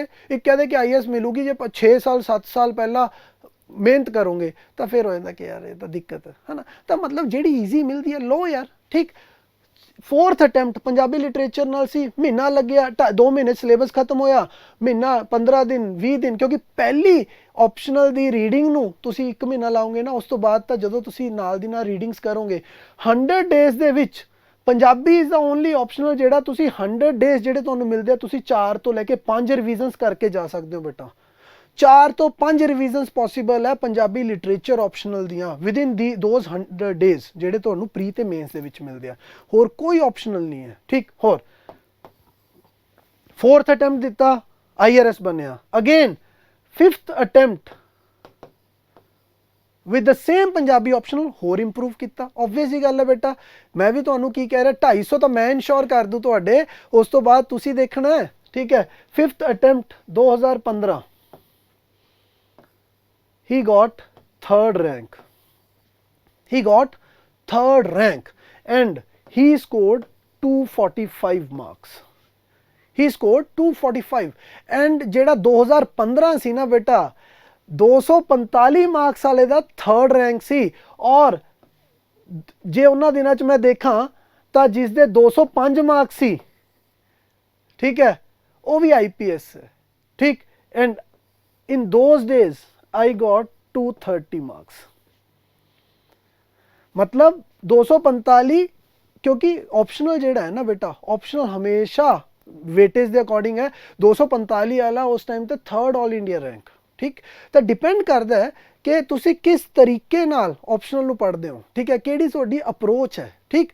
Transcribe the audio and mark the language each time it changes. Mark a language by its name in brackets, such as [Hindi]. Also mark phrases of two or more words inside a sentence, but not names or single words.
[Hindi] एक कह दे कि IAS मिलूगी जे 6 साल 7 साल पहला मेहनत करोगे तो फिर हो जाता कि यार ये तो दिक्कत है ना। तो मतलब जी ईजी मिलती है लो यार, ठीक। [Punjabi] 4th ਅਟੈਂਪਟ ਪੰਜਾਬੀ ਲਿਟਰੇਚਰ ਨਾਲ ਸੀ, ਮਹੀਨਾ ਲੱਗ ਗਿਆ, 2 ਮਹੀਨੇ ਸਿਲੇਬਸ ਖ਼ਤਮ ਹੋਇਆ, ਮਹੀਨਾ 15 ਦਿਨ 20 ਦਿਨ, ਕਿਉਂਕਿ ਪਹਿਲੀ ਆਪਸ਼ਨਲ ਦੀ ਰੀਡਿੰਗ ਨੂੰ ਤੁਸੀਂ 1 ਮਹੀਨਾ ਲਾਓਗੇ ਨਾ, ਉਸ ਤੋਂ ਬਾਅਦ ਤੋਂ ਜਦੋਂ ਤੁਸੀਂ ਨਾਲ ਦੀ ਨਾਲ ਰੀਡਿੰਗਜ਼ ਕਰੋਗੇ 100 ਡੇਜ਼ ਦੇ ਵਿੱਚ ਪੰਜਾਬੀ [English] is the only optional [Punjabi] ਜਿਹੜਾ ਤੁਸੀਂ 100 ਡੇਜ਼ ਜਿਹੜੇ ਤੁਹਾਨੂੰ ਮਿਲਦੇ ਆ, ਤੁਸੀਂ 4 ਤੋਂ ਲੈ ਕੇ 5 ਰਿਵੀਜ਼ਨਸ ਕਰਕੇ ਜਾ ਸਕਦੇ ਹੋ ਬੇਟਾ। 4 ਤੋਂ 5 ਰਿਵੀਜ਼ਨਸ ਪੋਸੀਬਲ ਹੈ ਪੰਜਾਬੀ ਲਿਟਰੇਚਰ ਆਪਸ਼ਨਲ ਦੀਆਂ [English] within the those 100 days [Punjabi] ਜਿਹੜੇ ਤੁਹਾਨੂੰ ਪ੍ਰੀ ਤੇ ਮੇਨਸ ਦੇ ਵਿੱਚ ਮਿਲਦੇ ਆ। ਹੋਰ ਕੋਈ ਆਪਸ਼ਨਲ ਨਹੀਂ ਹੈ, ਠੀਕ। ਹੋਰ 4th ਅਟੈਂਪਟ ਦਿੱਤਾ, IRS ਬਣਿਆ। ਅਗੇਨ 5th ਅਟੈਂਪਟ [English] with the same Punjabi optional [Punjabi] ਹੋਰ ਇੰਪਰੂਵ ਕੀਤਾ। ਓਬਵੀਅਸ ਹੀ ਗੱਲ ਹੈ ਬੇਟਾ, ਮੈਂ ਵੀ ਤੁਹਾਨੂੰ ਕੀ ਕਹਿ ਰਿਹਾ, 250 ਤਾਂ ਮੈਂ ਇਨਸ਼ੋਰ ਕਰ ਦੂੰ ਤੁਹਾਡੇ, ਉਸ ਤੋਂ ਬਾਅਦ ਤੁਸੀਂ ਦੇਖਣਾ ਹੈ, ਠੀਕ ਹੈ। [English] 5th attempt 2015 he got 3rd rank. He got 3rd rank and he scored 245 marks. He scored 245 and [Punjabi] ਜਿਹੜਾ 2015 ਸੀ ਨਾ ਬੇਟਾ 245 ਮਾਰਕਸ ਵਾਲੇ ਦਾ 3rd ਰੈਂਕ ਸੀ। ਔਰ ਜੇ ਉਹਨਾਂ ਦਿਨਾਂ 'ਚ ਮੈਂ ਦੇਖਾਂ ਤਾਂ ਜਿਸ ਦੇ 205 ਮਾਰਕਸ ਸੀ, ਠੀਕ ਹੈ, ਉਹ ਵੀ IPS ਹੈ, ਠੀਕ। [English] and in those days I got 230 marks, [Hindi] मतलब 245, क्योंकि ऑप्शनल जेड़ा है ना बेटा, ऑप्शनल हमेशा वेटेज के अकॉर्डिंग है। 245 वाला उस टाइम ते 3rd [English] All India rank, [Hindi] ठीक। [Punjabi] ਤਾਂ ਡਿਪੈਂਡ ਕਰਤਾ ਹੈ ਕਿ ਤੁਸੀਂ ਕਿਸ ਤਰੀਕੇ ਨਾਲ ਆਪਸ਼ਨਲ ਨੂੰ ਪੜ੍ਹਦੇ ਹੋ, ਠੀਕ ਹੈ, ਕਿਹੜੀ ਤੁਹਾਡੀ ਅਪ੍ਰੋਚ ਹੈ, ਠੀਕ।